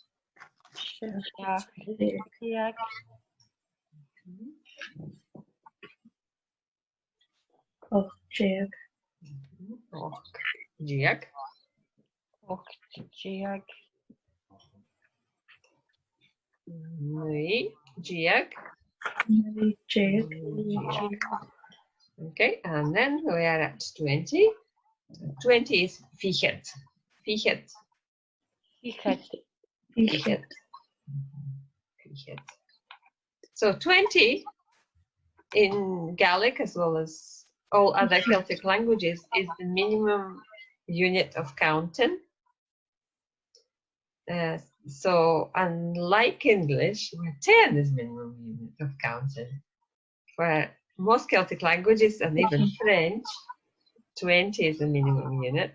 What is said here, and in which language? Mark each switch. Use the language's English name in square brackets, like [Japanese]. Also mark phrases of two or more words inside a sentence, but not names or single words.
[Scottish Gaelic] Och-deug. Och-deug. Naoi-deug. [English] Okay, and then we are at 20. 20 is [Scottish Gaelic] fichead. Fichead. [English] Fichead. [Scottish Gaelic] Fichead. Fichead. [English] So 20 in Gaelic, as well as all other Celtic languages, is the minimum unit of counting. So unlike English, where 10 is minimum unit of counting, for most Celtic languages and even French, 20 is the minimum unit.